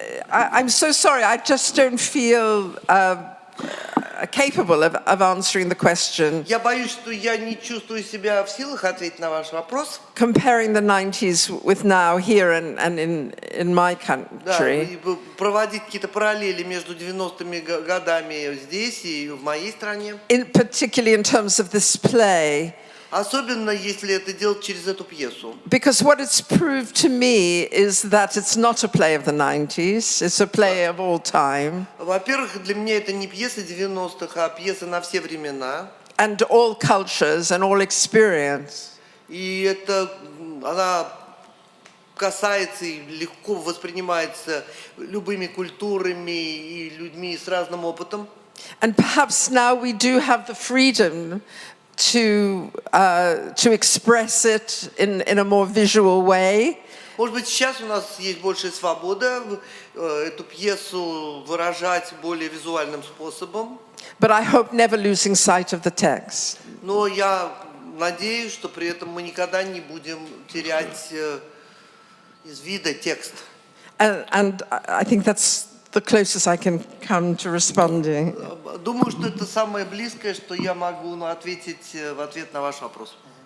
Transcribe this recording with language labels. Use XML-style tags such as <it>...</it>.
<en>I'm so sorry. I just don't feel. capable of answering the question.</en> <ru>Я боюсь, что я не чувствую себя в силах ответить на ваш вопрос.</ru> <en>Comparing the 90s with now here and in my</en> <ru>Да,</ru> <en>country.</en> <ru>и проводить какие-то параллели между 90-ми годами здесь и в моей стране.</ru> <en>Particularly in terms of this play.</en> <ru>Особенно, если это делать через эту пьесу.</ru> <en>Because what it's proved to me is that it's not a play of the 90s, it's a play of all time.</en> <ru>Во-первых, для меня это не пьеса 90-х, а пьеса на все времена.</ru> <en>And all cultures and all experience.</en> <ru>И это, она касается и легко воспринимается любыми культурами и людьми с разным опытом.</ru> <en>And perhaps now we do have the freedom to express it in a more visual way.</en> <ru>Может быть, сейчас у нас есть большая свобода эту пьесу выражать более визуальным способом.</ru> <en>But I hope never losing sight of the text.</en> <ru>Но я надеюсь, что при этом мы никогда не будем терять из вида текст.</ru> <en>And I think that's the closest I can come to responding.</en> <ru>Думаю, что это самое близкое, что я могу ответить в ответ на ваш вопрос.</ru>